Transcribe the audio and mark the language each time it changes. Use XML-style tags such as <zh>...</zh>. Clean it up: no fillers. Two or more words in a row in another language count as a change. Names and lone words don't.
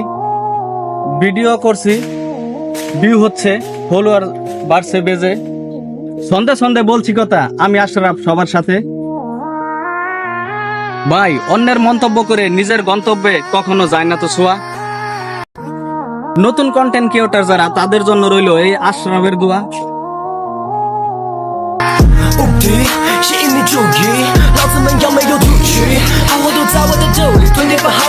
<bn>ভিডিও করছি, ভিউ হচ্ছে, ফলোয়ার বাড়ছে বেজে। সন্ধে সন্ধে বলছি কথা, আমি আশরাফ সবার সাথে। ভাই অন্যের মন্তব্য করে নিজের গন্তব্যে কখনো যায় না তো ছোঁয়া। নতুন কন্টেন্ট ক্রিয়েটর যারা, তাদের জন্য রইলো এই আশরাফের দোয়া।</bn> <zh>无敌，吸引你注意，老子们要没有赌局，好货都在我的兜里，吞点不好。</zh>